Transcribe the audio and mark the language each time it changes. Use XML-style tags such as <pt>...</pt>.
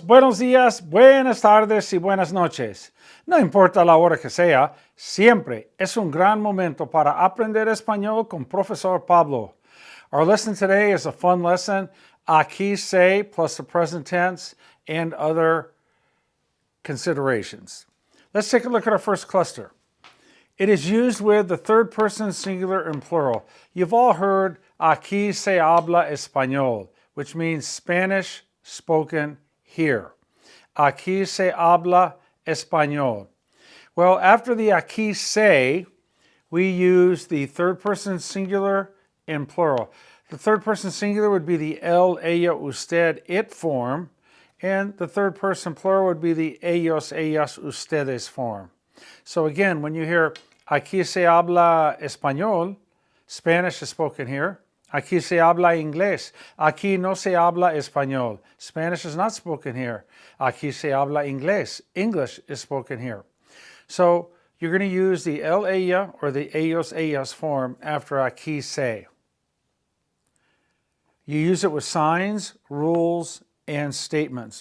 <es>Buenos días, buenas tardes y buenas noches. No importa la hora que sea, siempre es un gran momento para aprender español con Profesor Pablo.</es> <en>Our lesson today is a fun lesson, aquí say plus the present tense and other considerations. Let's take a look at our first cluster. It is used with the third person singular and plural. You've all heard</en> <es>aquí se habla español,</es> <en>which means Spanish spoken here.</en> <es>Aquí se habla español.</es> <en>Well, after the</en> <es>aquí se,</es> <en>we use the third person singular and plural. The third person singular would be the él, ella, usted, it form, and the third person plural would be the ellos, ellas, ustedes form. So again, when you hear</en> <es>aquí se habla español,</es> <en>Spanish is spoken here.</en> <es>Aquí se habla inglés. Aquí no se habla español.</es> <en>Spanish is not spoken here.</en> <es>Aquí se habla inglés.</es> <en>English is spoken here. So you're going to use the él, ella, or the ellos, ellas form after</en> <es>aquí se.</es> <en>You use it with signs, rules, and statements.</en>